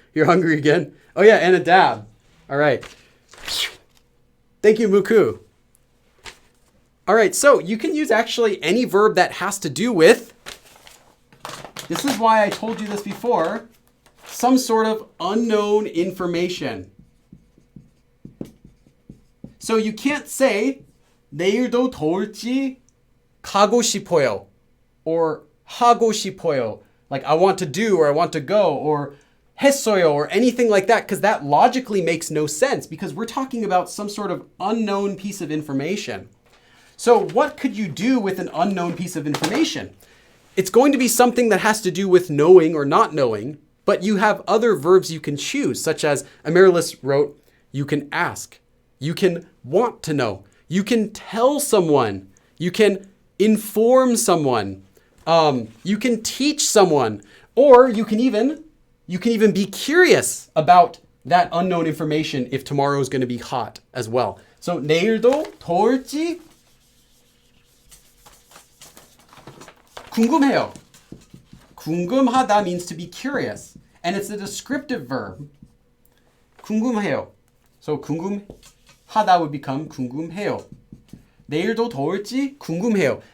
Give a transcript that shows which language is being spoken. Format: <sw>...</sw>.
<en>You're hungry again? Oh yeah, and a dab. All right. Thank you, Muku. All right, so you can use actually any verb that has to do with, this is why I told you this before, some sort of unknown information. So you can't say</en> <ko>내일도 더울지 가고 싶어요 or 하고 싶어요.</ko> <en>Like I want to do or I want to go or</en> <ko>했어요</ko> <en>or anything like that, because that logically makes no sense because we're talking about some sort of unknown piece of information. So what could you do with an unknown piece of information? It's going to be something that has to do with knowing or not knowing, but you have other verbs you can choose, such as Amaryllis wrote, you can ask, you can want to know, you can tell someone, you can inform someone, you can teach someone, or you can even be curious about that unknown information if tomorrow is going to be hot as well.</en> <ko>So 내일도 더울지 궁금해요.</ko> <en>궁금하다 means to be curious, and it's a descriptive verb.</en> <ko>궁금해요.</ko> <en>So 궁금하다 would become 궁금해요.</en> <ko>내일도 더울지 궁금해요.</ko>